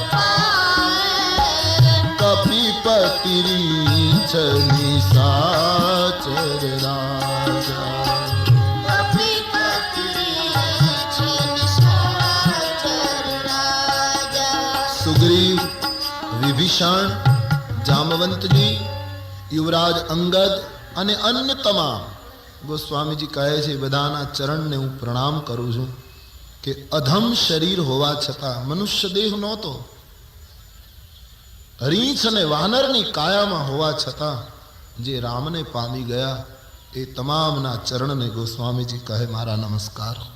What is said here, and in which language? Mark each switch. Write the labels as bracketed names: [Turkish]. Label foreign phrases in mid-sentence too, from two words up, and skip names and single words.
[Awadhi] पाए कपिपति रीछ निशाचर राजा कपिपति रीछ निशाचर [Gujarati] राजा सुग्रीव विभीषण जामवंत जी युवराज अंगद અને અન્ય તમામ ગોસ્વામીજી કહે છે બધાના ચરણને હું પ્રણામ કરું છું કે અધમ શરીર હોવા છતાં મનુષ્ય દેહ નહોતો રીંછ અને વાનરની કાયામાં હોવા છતાં જે રામને પામી ગયા એ તમામના ચરણને ગોસ્વામીજી કહે મારા નમસ્કાર